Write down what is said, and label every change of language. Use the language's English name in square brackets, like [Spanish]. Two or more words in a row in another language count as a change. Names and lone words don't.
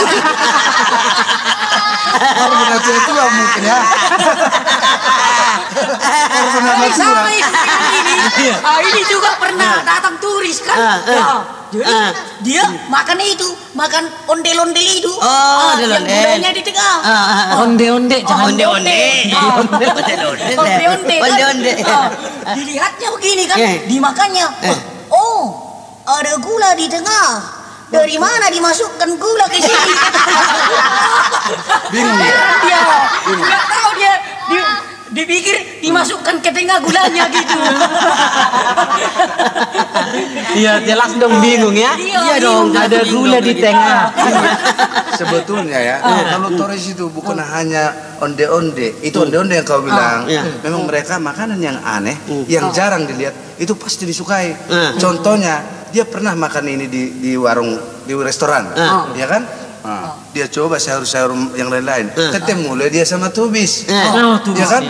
[Indonesian] Orang tua mungkin ya. Orang Sama ini juga pernah datang turis kan. Jadi dia makan itu, makan ondel-ondel itu. Yang gulanya di tengah. Onde-onde, jangan Onde-onde. Onde-onde. Dilihatnya begini kan, dimakannya. Oh, ada gula di tengah. Dari mana dimasukkan gula ke sini? Bingung ya? Dia nggak tahu dia dipikir dimasukkan ke tengah gulanya gitu. Iya, jelas dong bingung ya. Iya dong, ada gula di tengah. Sebetulnya ya, kalau Torres itu bukan hanya onde-onde, itu onde-onde yang kau bilang. Memang mereka makanan yang aneh, yang jarang dilihat, itu pasti disukai. Contohnya, dia pernah makan ini di warung, di restoran, ya kan? Dia coba sayur-sayur yang lain-lain, ketemu lah dia sama tubis, ya kan?